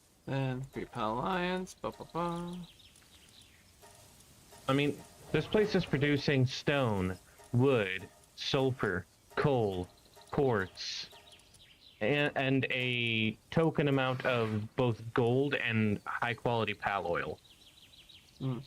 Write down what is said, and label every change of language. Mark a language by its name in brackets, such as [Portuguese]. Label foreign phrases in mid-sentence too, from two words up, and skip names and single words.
[English] Then 3 Pal Alliance. Ba ba ba. I mean, this place is producing stone, wood, sulfur, coal, quartz, and a token amount of both gold and high quality pal oil. Mm.